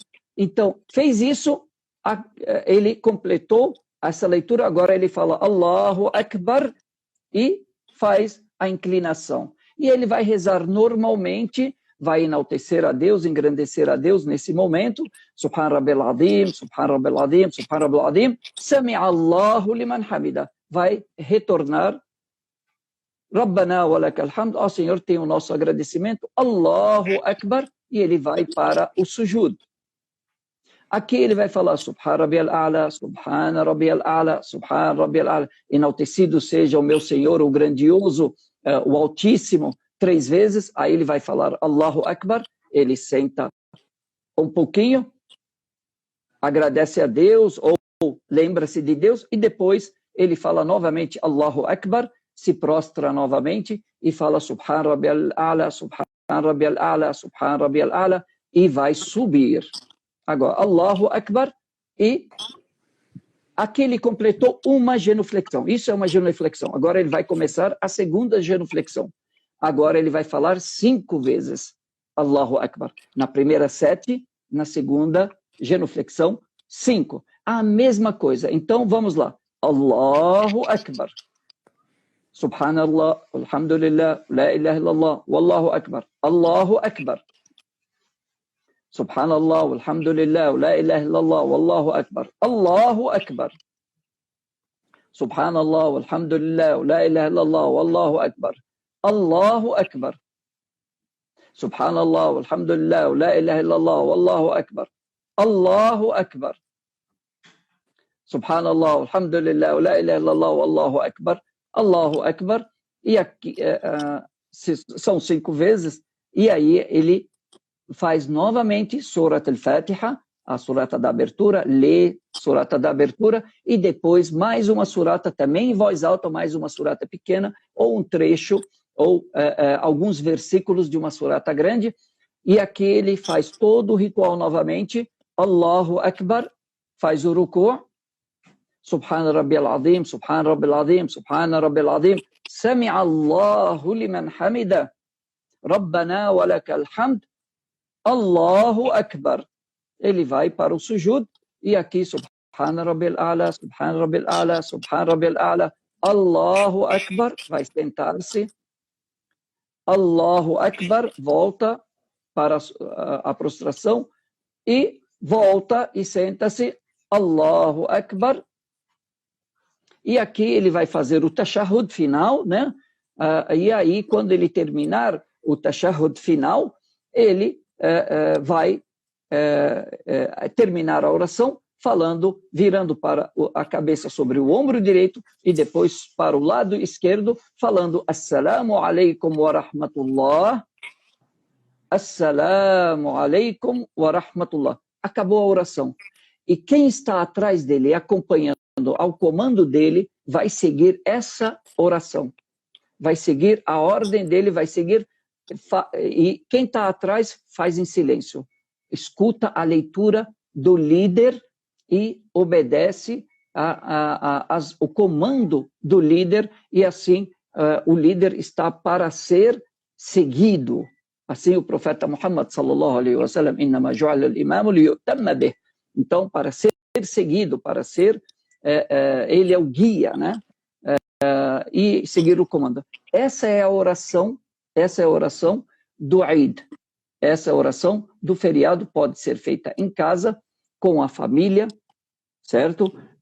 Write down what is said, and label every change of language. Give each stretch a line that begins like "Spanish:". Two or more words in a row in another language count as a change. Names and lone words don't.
Portuguese: Então, fez isso, ele completou essa leitura, agora ele fala
Arabic: الله أكبر
Portuguese: e faz a inclinação. E ele vai rezar normalmente, vai enaltecer a Deus, engrandecer a Deus nesse momento.
Arabic: سبحان ربي العظيم، سبحان ربي العظيم، سبحان ربي العظيم. سمع الله لمن حمده.
Portuguese: Vai retornar.
Arabic: ربنا ولك الحمد.
Portuguese: Ó Senhor, tem o nosso agradecimento.
Arabic: الله أكبر.
Portuguese: E ele vai para o sujud. Aqui ele vai falar
Arabic: سبحان ربي الأعلى، سبحان ربي الأعلى، سبحان ربي الأعلى.
Portuguese: Enaltecido seja o meu Senhor, o grandioso, o Altíssimo, 3 vezes. Aí ele vai falar
Arabic: الله أكبر.
Portuguese: Ele senta um pouquinho, agradece a Deus ou lembra-se de Deus e depois ele fala novamente
Arabic: الله أكبر,
Portuguese: se prostra novamente e fala
Arabic: سبحان ربي الأعلى، سبحان ربي الأعلى، سبحان ربي الأعلى
Portuguese: e vai subir. Agora,
Arabic: الله أكبر,
Portuguese: e aqui ele completou uma genuflexão. Isso é uma genuflexão. Agora ele vai começar a segunda genuflexão. Agora ele vai falar 5 vezes
Arabic: الله أكبر.
Portuguese: Na primeira 7, na segunda genuflexão 5. A mesma coisa. Então vamos lá.
Arabic: الله أكبر. سبحان الله، الحمد لله، لا إله إلا الله، والله أكبر. الله أكبر. سبحان الله، الحمد لله، لا إله إلا الله، والله أكبر. الله أكبر. سبحان الله، الحمد لله، لا إله إلا الله، والله أكبر. الله أكبر. سبحان الله، الحمد لله، لا إله إلا الله، والله أكبر. الله أكبر. سبحان الله، الحمد لله، لا إله إلا الله، والله أكبر. الله أكبر.
Portuguese: E aqui são 5 vezes. E aí ele faz novamente Surat Al-Fatiha, a surata da abertura, lê surata da abertura, e depois mais uma surata também em voz alta, mais uma surata pequena, ou um trecho, ou alguns versículos de uma surata grande, e aqui ele faz todo o ritual novamente,
Arabic: الله أكبر,
Portuguese: faz o
Arabic: ركوع، سبحان ربي العظيم، سبحان ربي العظيم، سبحان ربي العظيم، سمع الله لمن حمده، ربنا ولك الحمد، الله أكبر.
Portuguese: Ele vai para o sujud e aqui
Arabic: سبحان ربي الأعلى، سبحان ربي الأعلى، سبحان ربي الأعلى، الله أكبر,
Portuguese: vai sentar-se.
Arabic: الله أكبر,
Portuguese: volta para a prostração e volta e senta-se.
Arabic: الله أكبر.
Portuguese: E aqui ele vai fazer o tashahhud final, né? E aí quando ele terminar o tashahhud final, ele vai terminar a oração falando, virando para a cabeça sobre o ombro direito e depois para o lado esquerdo, falando
Arabic: السلام عليكم ورحمة الله، السلام عليكم ورحمة الله.
Portuguese: Acabou a oração. E quem está atrás dele, acompanhando, ao comando dele, vai seguir essa oração. Vai seguir a ordem dele, vai seguir. E quem está atrás faz em silêncio. Escuta a leitura do líder e obedece o comando do líder, e assim o líder está para ser seguido. Assim o profeta
Arabic: Muhammad صلى الله عليه وسلم، إنما جعل الإمام ليؤتم به.
Portuguese: Então, para ser seguido, para ser ele é o guia, né? E seguir o comando. Essa é a oração do Eid. Essa oração do feriado pode ser feita em casa, com a família, certo?